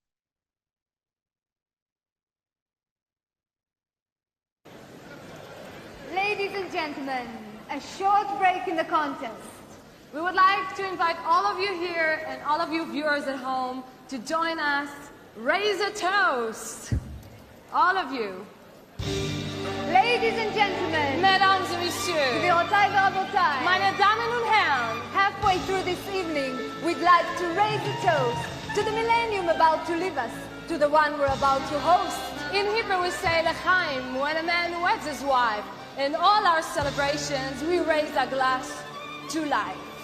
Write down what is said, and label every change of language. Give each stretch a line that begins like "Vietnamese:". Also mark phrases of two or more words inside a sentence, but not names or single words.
English: Ladies and gentlemen, a short break in the contest. We would like to invite all of you here and all of you viewers at home to join us. Raise a toast. All of you. Ladies and gentlemen,
French: Mesdames et messieurs,
Hebrew: גבירותיי ורבותיי,
German: meine Damen und Herren,
English: halfway through this evening, we'd like to raise a toast to the millennium about to leave us, to the one we're about to host. in Hebrew we say L'chaim when a man weds his wife. In all our celebrations, we raise a glass to life.